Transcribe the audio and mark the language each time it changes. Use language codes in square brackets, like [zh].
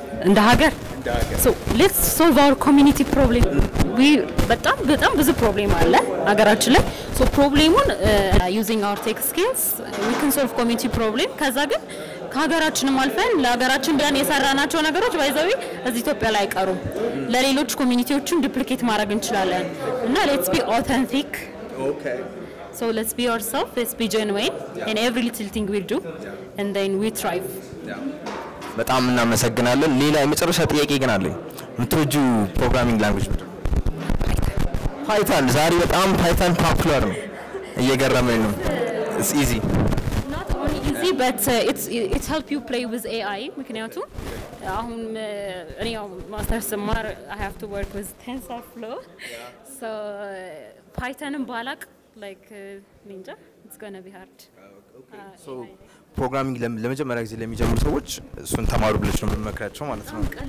[am] እንደ ሀገር [en] so let's solve our community problem. [am] በጣም ብዙ ፕሮብሌም አለ ሀገራችን ላይ። so ፕሮብሌሙን [en] using our tech skills we can solve community problem። [am] ከዛ ግን ከሀገራችንም አልፈን ለሀገራችን ብለን የሰራናቸው ነገሮች ባይዘው እዚህ ኢትዮጵያ ላይ አይቀሩም። ለሌሎች ኮሚኒቲዎችም ዱፕሊኬት ማድረግ እንችላለን እና [en] let's be authentic. Okay. So let's be ourselves, let's be genuine in every little thing we do and then we thrive. [am] በጣም እናመሰግናለን። ሌላ የመጨረሻ ጥያቄ ግን አለኝ። የምትወጂው ፕሮግራሚንግ ላንጉዌጅ ምንድን ነው? ፓይተን። ዛሬ በጣም ፓይተን ፖፑላር ነው፣ እየገረመኝ ነው። [en] It's easy. Not only easy but it help you play with AI [am] ምክንያቱም አሁን እኔ ማስተር ስማር [en] I have to work with TensorFlow. So [am] ፓይተንን ባላቅ [en] like ninja it's going to be hard. [am] So ፕሮግራሚንግ ለመጀመሪያ ጊዜ ለሚጀምሩ ሰዎች እሱን ተማሩ ብለሽ ነው የምመክራቸው ማለት ነው?